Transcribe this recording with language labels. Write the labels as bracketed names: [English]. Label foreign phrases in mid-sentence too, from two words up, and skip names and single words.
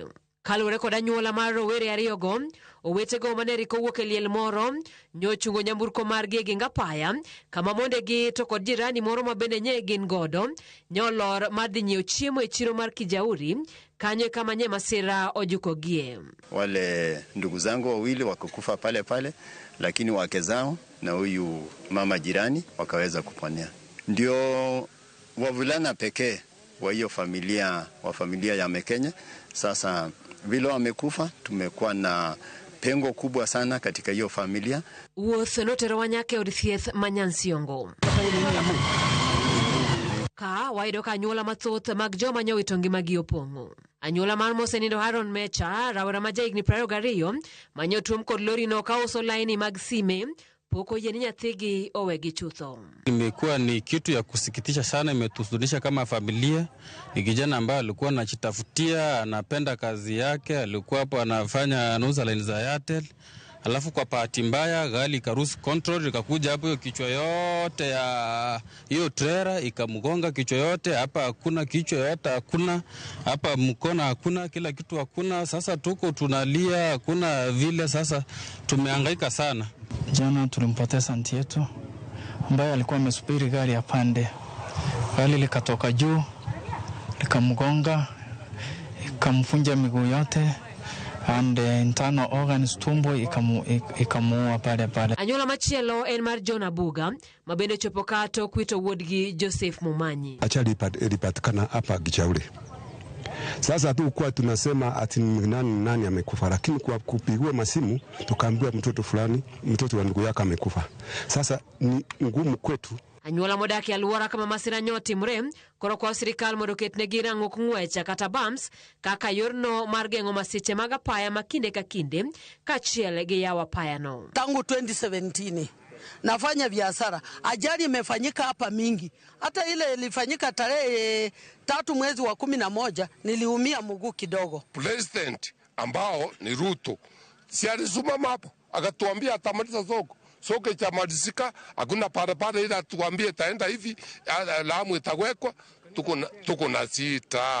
[Luo (Kenya and Tanzania)] Kaluwore kod anyuola mar rowere ariyogo, owetego maneriko wuok e liel moro nyochungo nyamburko margi gi ngapaya kama mondegi to kod jirani moro ma bende nye gin godo nyolor madhi nyiewo chiemo e chiro mar Kijauri kanyo kama nye masira ojukogie. [Swahili] Wale ndugu zangu wawili wakakufa pale pale, lakini wake zao na huyu mama jirani wakaweza kuponea. Ndio wavulana pekee wa hiyo familia ya Mekenye. Sasa vile wamekufa, tumekuwa na pengo kubwa sana katika hiyo familia. [Luo (Kenya and Tanzania)] Wuoth notero wanyake od thieth ma Nyansiongo. Ka waido ka anyuola mathoth mag joma nyowito ngimagi opong'o. Anyuola mar mosenindo Haron Mecha, rawera ma jahigni 22, manyotuom kod lori no ka uso laini mag sime, poko yeni nyathigi owegi chutho. [Swahili] Imekuwa ni kitu ya kusikitisha sana, imetusunisha kama familia. Ni kijana ambaye alikuwa anajitafutia, anapenda kazi yake, alikuwa hapo anauza line za Airtel. Alafu kwa bahati mbaya gari karusi control ikakuja hapo, hiyo kichwa yote ya hiyo trailer ikamgonga kichwa yote. Hapa hakuna kichwa yote, hakuna hapa mkono, hakuna kila kitu hakuna. Sasa tuko tunalia, hakuna vile. Sasa tumehangaika sana. Jana tulimpoteza anti yetu ambaye alikuwa amesubiri gari ya pande. Gari likatoka juu likamgonga, ikamfunja miguu yote, [English] and internal organs [Swahili] tumbo ikamuua pale. [Luo (Kenya and Tanzania)] Anyuola machielo en mar John Abuga mabende chopo kato kwito wuodgi Joseph Mumanyi. [Swahili] Achali ilipatikana hapa Gichauri. Sasa tu kwa tunasema ati nani amekufa, lakini kwa kupigwa masimu tukaambiwa mtoto fulani, mtoto wa ndugu yake amekufa. Sasa ni ngumu kwetu. [Luo (Kenya and Tanzania)] Anyuola modaki aluora kama Masira Nyoti mrem koro kwa sirikal mondo ketne girango kung'wecha kata bumps kaka yorno mar geng'o masiche mag apaya makinde ka kinde kachiel gi yawa apaya no. [Swahili] Tangu 2017 nafanya biashara, ajali imefanyika hapa mingi. Hata ile ilifanyika tarehe 3 mwezi wa 11 niliumia mguu kidogo. President ambao ni Ruto si alizuma hapo akatuambia atamaliza soko cha malizika, hakuna barabara ila tuambie taenda hivi, Lamu itawekwa, tuko na sita.